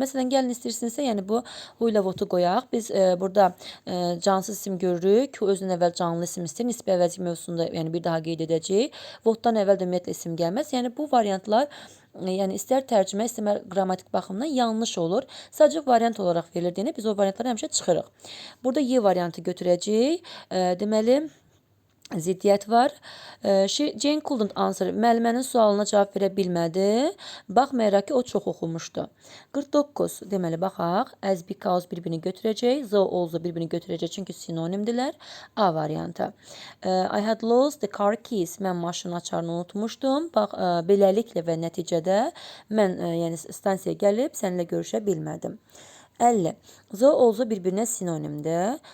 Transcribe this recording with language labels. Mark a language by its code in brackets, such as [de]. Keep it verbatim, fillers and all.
[az] Məsələn gəlin istəyirsinizsə, yəni bu who ilə what-u qoyaq. Biz e, burada e, cansız isim görürük. Who özündən əvvəl canlı isim istəyir. Nisbi əvəzlik mövzusunda yəni bir daha qeyd edəcəyik. What-dan əvvəl də ümumiyyətlə isim gəlməz. Yəni bu variantlar e, yəni istər tərcümə, istər qrammatik baxımdan yanlış olur. Sadəcə variant olaraq verildiğini biz o variantları həmişə çıxırıq. Burada Y variantı götürəcəyik. E, deməli ziddiyyət var. [en] E, she- Jane couldn't answer. [az] Müəllimənin sualına cavab verə bilmədi. Baxmayaraq ki, o çox oxumuşdu. qırx doqquz. Deməli, baxaq. [en] As because [az] bir-birini götürəcək. Zo also bir-birini götürəcək. Çünki sinonimdirlər. A variantı. [en] E, I had lost the car keys. [az] Mən maşının açarını unutmuşdum. Bax, e, beləliklə və nəticədə mən, e, yəni stansiyaya gəlib səninlə görüşə bilmədim. əlli. Zo also bir-birinə sinonimdir.